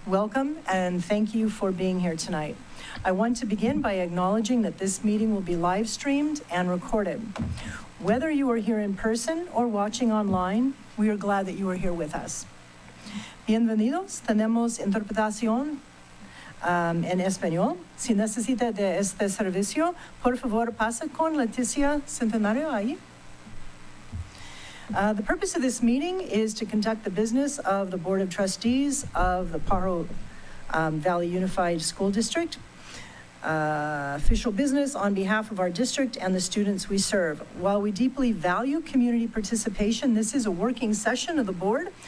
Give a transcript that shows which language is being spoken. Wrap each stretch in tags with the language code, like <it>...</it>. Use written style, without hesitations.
<en>Welcome and thank you for being here tonight. I want to begin by acknowledging that this meeting will be live streamed and recorded. Whether you are here in person or watching online, we are glad that you are here with us.</en> <es>Bienvenidos. Tenemos interpretación en español. Si necesita de este servicio, por favor pase con Leticia Centenario ahí.</es> <en>The purpose of this meeting is to conduct the business of the Board of Trustees of the Pajaro Valley Unified School District. Official business on behalf of our district and the students we serve. While we deeply value community participation, this is a working session of the board.</en>